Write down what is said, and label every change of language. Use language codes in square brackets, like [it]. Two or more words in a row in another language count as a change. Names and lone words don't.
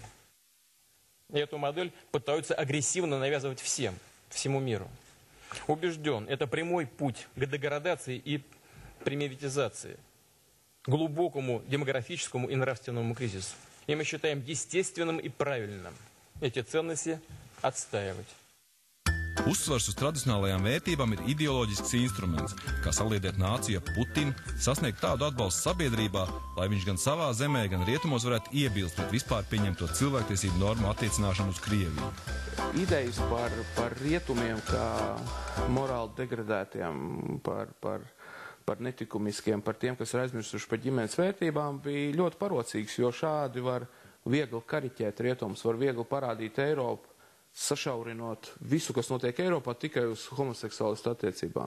[ru] И эту модель пытаются агрессивно навязывать всему миру. Убежден, это прямой путь к деградации и примитивизации, глубокому демографическому и нравственному кризису. И мы считаем естественным и правильным эти ценности отстаивать. [lv] Uzsvars uz tradicionālajām vērtībām ir ideoloģisks instruments, kā saliedēt nāciju ap Putinu, sasniegt tādu atbalstu sabiedrībā, lai viņš gan savā zemē, gan rietumos varētu iebilst pret vispār pieņemto cilvēktiesību normu attiecināšanu uz Krieviju. Idejas par rietumiem kā morāli degradētiem, par netikumiskiem, par tiem, kas ir aizmirsuši par ģimenes vērtībām, bija ļoti parocīgs, jo šādi var viegli kariķēt rietumus, var viegli parādīt Eiropu, sašaurinot visu, kas notiek Eiropā, tikai uz homoseksuālistu attiecībām.